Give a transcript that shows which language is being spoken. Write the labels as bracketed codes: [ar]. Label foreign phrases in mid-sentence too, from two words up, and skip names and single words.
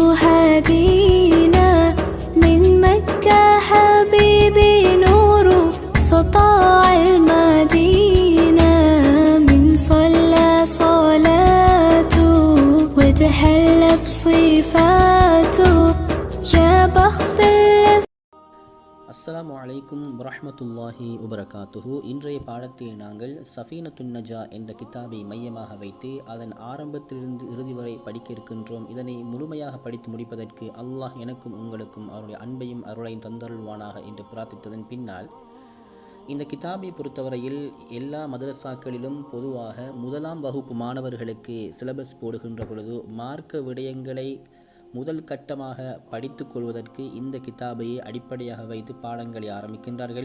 [ar] هدينا من مكة حبيبي نور سطاع المدينة من صلى صلاته وتهلى بصفاته يا بخت السلام عليكم ورحمة الله وبركاته. [ta] இன்றைய பாடத்தில் நாங்கள் சஃபீனத்துன் நஜா என்ற கிதாபை மையமாக வைத்து அதன் ஆரம்பத்திலிருந்து இறுதி வரை படிக்க இருக்கின்றோம். இதனை முழுமையாக படித்து முடிப்பதற்கு அல்லாஹ் எனக்கும் உங்களுக்கும் அவருடைய அன்பையும் அருளையும் தந்தருள்வானாக என்று பிரார்த்தித்ததன் பின்னால், இந்த கிதாபை பொறுத்தவரையில் எல்லா மதரசாக்களிலும் பொதுவாக முதலாம் வகுப்பு மாணவர்களுக்கு சிலபஸ் போடுகின்ற பொழுது மார்க்க விடயங்களை முதல் கட்டமாக படித்து கொள்வதற்கு இந்த கிதாபையை அடிப்படையாக வைத்து பாடங்களை ஆரம்பிக்கின்றார்கள்.